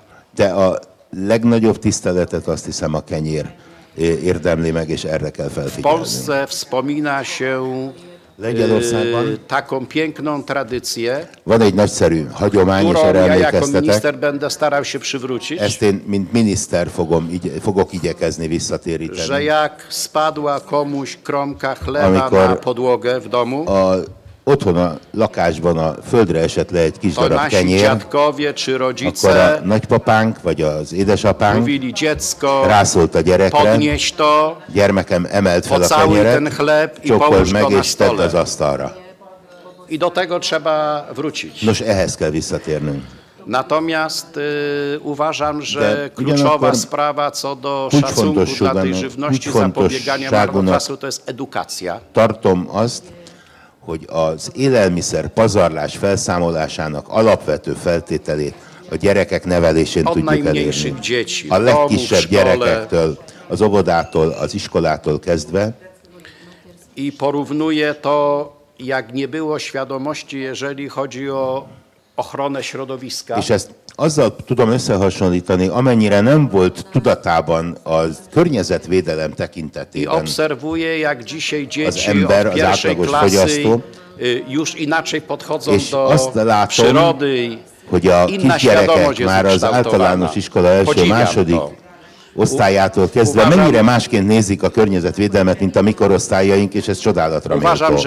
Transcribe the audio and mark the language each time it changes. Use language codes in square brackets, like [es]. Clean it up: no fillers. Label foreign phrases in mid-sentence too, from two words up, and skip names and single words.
[hu] De a legnagyobb tiszteletet azt hiszem a kenyér érdemli meg, és erre kell felfigyelni. [pl] W Polsce wspomina się taką piękną tradycję, [hu] van egy nagyszerű hagyomány, és erre [pl] ja jako minister będę starał się przywrócić. [hu] Ezt én, mint miniszter fogok igyekezni visszatéríteni. [pl] Że jak spadła komuś kromka chleba na podłogę w domu, [hu] otthon a lakásban a földre esett le egy kis darab kenyér, akkor a nagypapánk vagy az édesapánk rászólt a gyerekre, gyermekem, emeld fel a kenyeret, csokold meg és tedd az asztalra. Nos, ehhez kell visszatérnünk. [pl] Natomiast uważam, że kluczowa sprawa co do szacunku dla tej żywności, zapobiegania marnotrawstwu, to jest edukacja. [hu] Tartom azt, hogy az élelmiszer pazarlás felszámolásának alapvető feltételét a gyerekek nevelésén tudjuk elérni. A legkisebb gyerekektől, az óvodától, az iskolától kezdve. [pl] I porównuje to, jak nie było świadomości, jeżeli chodzi o ochronę środowiska. [hu] És ezt azzal tudom összehasonlítani, amennyire nem volt tudatában a környezetvédelem tekintetében az ember, az átlagos fogyasztó, és azt látom, hogy a kisgyerekek már az általános iskola első-második osztályától kezdve mennyire másként nézik a környezetvédelmet, mint a mi korosztályaink, és ez csodálatra méltó.